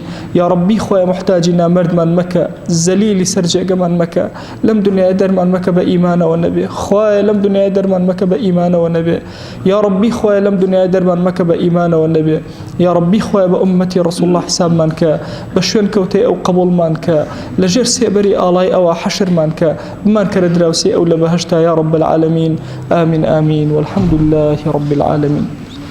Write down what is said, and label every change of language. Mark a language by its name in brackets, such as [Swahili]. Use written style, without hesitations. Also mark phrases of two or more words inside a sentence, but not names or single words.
[Central Kurdish] یا ڕەبی خۆی محتاجی نامەردمان مەکە، زەلیلی سەر جێگەمان مەکە، لەم دنیای دەرمان مەکە بە ئیمانەوە نەبێ، خۆی لەم دنیای دەرمان مەکە بە ئیمانەوە نەبێ. یا ڕەبی خۆی لەم دنیای دەرمان مەکە بە ئیمانەوە نەبێ. یا ڕەبی خۆی بە ئومەتی ڕەسوڵ الله حسابمان کە، بە شوێن کەوتەی ئەو قبوڵمان کە، لەژێر سێبەری ئاڵای ئەوە حەشرمان کە، بمان کەرە دراوسێ ئەو لە بەهەشتا [Arabic] یا رب العالمین. آمین آمین والحمد لله رب العالمين.